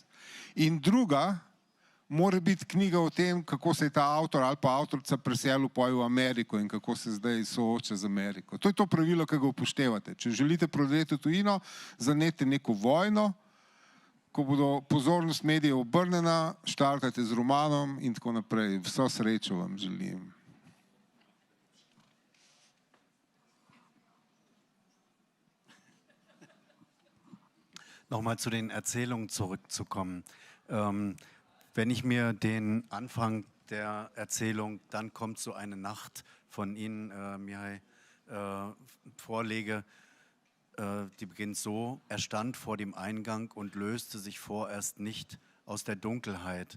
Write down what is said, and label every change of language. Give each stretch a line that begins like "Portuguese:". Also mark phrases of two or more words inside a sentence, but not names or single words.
Slovenian: In druga mora biti knjiga o tem, kako se je ta avtor ali pa avtorica preselil v Ameriko in kako se zdaj sooča z Ameriko. To je to pravilo, ki ga upoštevate. Če želite prodati v tujino, zanete neko vojno, ko bodo pozornost medijev obrnjena, štartajte z romanom in tako naprej. Vso srečo vam želim.
German: Nochmal zu den Erzählungen zurückzukommen. Wenn ich mir den Anfang der Erzählung, dann kommt so eine Nacht von Ihnen, Mihai, vorlege, die beginnt so: Er stand vor dem Eingang und löste sich vorerst nicht aus der Dunkelheit.